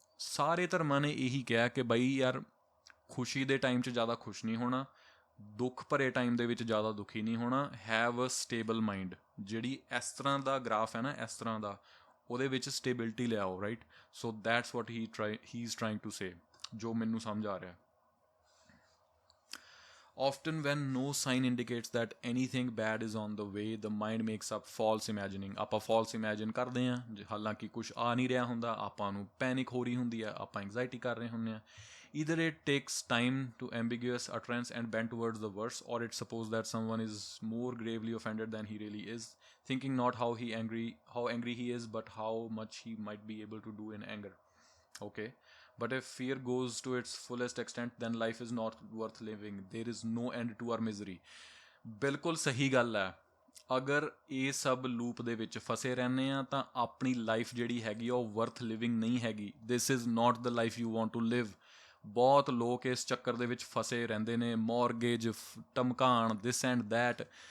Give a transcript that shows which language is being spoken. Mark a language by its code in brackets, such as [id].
[pa] ਸਾਰੇ ਧਰਮਾਂ ਨੇ ਇਹੀ ਕਿਹਾ ਕਿ ਬਈ ਯਾਰ ਖੁਸ਼ੀ ਦੇ ਟਾਈਮ 'ਚ ਜ਼ਿਆਦਾ ਖੁਸ਼ ਨਹੀਂ ਹੋਣਾ, ਦੁੱਖ ਭਰੇ ਟਾਈਮ ਦੇ ਵਿੱਚ ਜ਼ਿਆਦਾ ਦੁਖੀ ਨਹੀਂ ਹੋਣਾ, [en] Have a stable mind. [pa] ਜਿਹੜੀ ਇਸ ਤਰ੍ਹਾਂ ਦਾ ਗ੍ਰਾਫ ਹੈ ਨਾ, ਇਸ ਤਰ੍ਹਾਂ ਦਾ, ਉਹਦੇ ਵਿੱਚ ਸਟੇਬਿਲਿਟੀ ਲਿਆਓ, right. [en] so that's what he is trying to say, [pa] ਜੋ ਮੈਨੂੰ ਸਮਝ ਆ ਰਿਹਾ। [en] Often when no sign indicates that anything bad is on the way, the mind makes up false imagining। [pa] ਆਪਾਂ false imagine ਕਰਦੇ ਹਾਂ, ਹਾਲਾਂਕਿ ਕੁਝ ਆ ਨਹੀਂ ਰਿਹਾ ਹੁੰਦਾ, ਆਪਾਂ ਨੂੰ ਪੈਨਿਕ ਹੋ ਰਹੀ ਹੁੰਦੀ ਹੈ, ਆਪਾਂ ਐਂਗਜ਼ਾਈਟੀ ਕਰ ਰਹੇ ਹੁੰਦੇ ਹਾਂ। [en] Either it takes time to ambiguous utterance and bend towards the worse, or it supposes that someone is more gravely offended than he really is, thinking not how angry he is, but how much he might be able to do in anger। Okay, but if fear goes to its fullest extent, then life is not worth living। There is no end to our misery। [pa] ਬਿਲਕੁਲ ਸਹੀ ਗੱਲ ਹੈ। ਅਗਰ ਇਹ ਸਭ loop ਦੇ ਵਿੱਚ ਫਸੇ ਰਹਿੰਦੇ ਆ ਤਾਂ ਆਪਣੀ ਲਾਈਫ ਜਿਹੜੀ ਹੈਗੀ ਉਹ ਵਰਥ ਲਿਵਿੰਗ ਨਹੀਂ ਹੈਗੀ। [en] This is not the life you want to live. [pa] ਬਹੁਤ ਲੋਕ ਇਸ ਚੱਕਰ ਦੇ ਵਿੱਚ ਫਸੇ ਰਹਿੰਦੇ ਨੇ, ਮੌਰਗੇਜ, ਧਮਕਾਣ, ਦਿਸ ਐਂਡ ਦੈਟ।